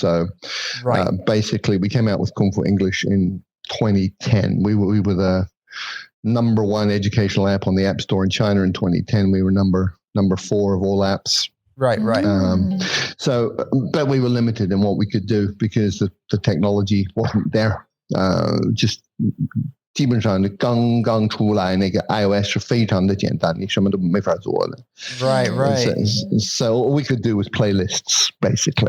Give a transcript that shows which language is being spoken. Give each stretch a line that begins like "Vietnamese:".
English: So basically we came out with Kung Fu English in 2010. We were the number one educational app on the App Store in China in 2010. We were number 4 of all apps. Right. So, but we were limited in what we could do because the technology wasn't there.
Chinese: Just 基本上刚刚出来那个 iOS 是非常的简单，你什么都没法做的。
English: Right. So all we could do was playlists, basically.